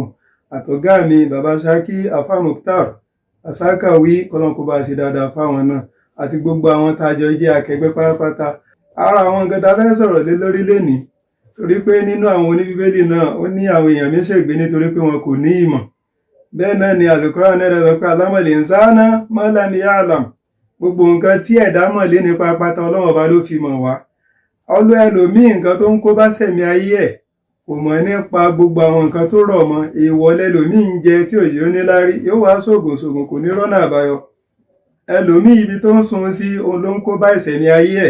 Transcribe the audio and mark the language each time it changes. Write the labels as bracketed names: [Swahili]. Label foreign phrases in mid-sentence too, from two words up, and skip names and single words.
[Yoruba] Àtọ̀gá mi bàbá Ṣákí Afá Mukhtar Àsákàwí, Kọ́lọ́run kó bá ṣe dáadáa fáwọn náà, àti gbogbo àwọn tá a jọ jẹ́ akẹgbẹ́ pátápátá. Ara àwọn nǹkan tá a fẹ́ sọ̀rọ̀ lé lórí lénìí, torí pé nínú àwọn oníbíbélì náà ó ní àwọn èèyàn mi ṣègbé nítorí pé wọn kò ní ìmọ̀. Bẹ́ẹ̀ náà ni Al-Qur'an náà sọ pé [Arabic] علم الإنسان ما لم يعلم. [Yoruba] Gbogbo nǹkan tí ẹ̀dá mọ̀ lé nípa pátá Ọlọ́run ọba ló fi mọ̀ wá. Ẹlòmíì nǹkan tó ń kó bá sẹ̀mí ayé ẹ̀ kò mọ̀ nípa gbogbo àwọn nǹkan tó rọ̀ mọ́. Èèwọ̀ lẹlòmíì ń jẹ tí òye ó ní lárí, yóò wá ṣògùn kò ní rọ́nà àbáyọ. Ẹlòmíì ibi tó ń sun sí òun ló ń kó bá ìsẹ̀mí ayé ẹ̀.